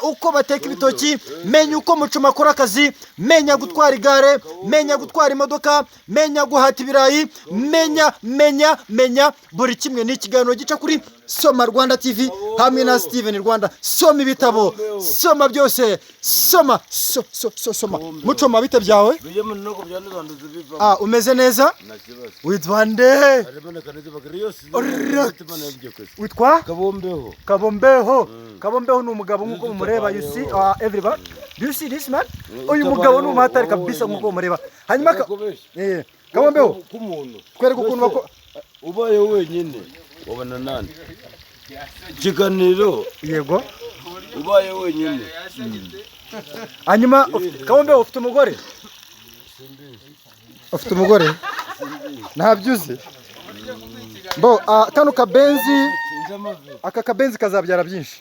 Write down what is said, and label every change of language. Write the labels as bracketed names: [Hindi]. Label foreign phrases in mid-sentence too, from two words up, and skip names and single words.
[Kinyarwanda] uko bateka ibitoki menya uko mucuma akora akazi menya gutwara igare menya gutwara imodoka menya guhata ibirayi menya buri kimwe ni ikiganiro gica kuri Soma Rwanda TV hamwe na Steven Rwanda soma ibitabo soma byose soma mucuma bite byawe umeze neza witwa nde witwa Kabombeho ni umugabo nkuko mumureba [English] you see everybody do you see this man [Kinyarwanda] uyu mugabo ni umuhatari kabisa nkuko mumureba hanyuma Kabombeho twereka ukuntu bako ubaye wenyine wabana nani kiganiro yego ubaye wenyine hanyuma Kabombeho ufite umugore ntabyuze bo kano kabenzi aka kabenzi kazabyara byinshi